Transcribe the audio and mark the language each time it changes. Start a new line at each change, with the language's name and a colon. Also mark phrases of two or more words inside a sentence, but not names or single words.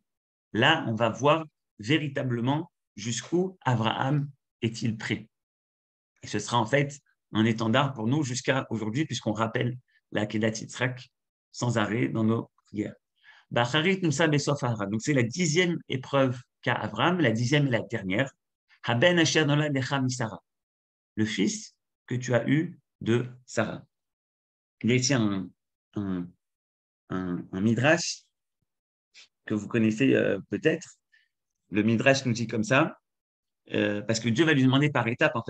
French: Là, on va voir véritablement jusqu'où Abraham est-il prêt. Et ce sera en fait un étendard pour nous jusqu'à aujourd'hui, puisqu'on rappelle la
Hebrew: עקדת יצחק
French: sans arrêt dans nos prières. Donc c'est la 10e épreuve qu'a Abraham, la 10e et la dernière.
Hebrew: הבן אשר נולד לך משרה.
French: Le fils que tu as eu de Sarah. Il y a ici un midrash que vous connaissez peut-être. Le midrash nous dit comme ça, parce que Dieu va lui demander par étapes, en fait.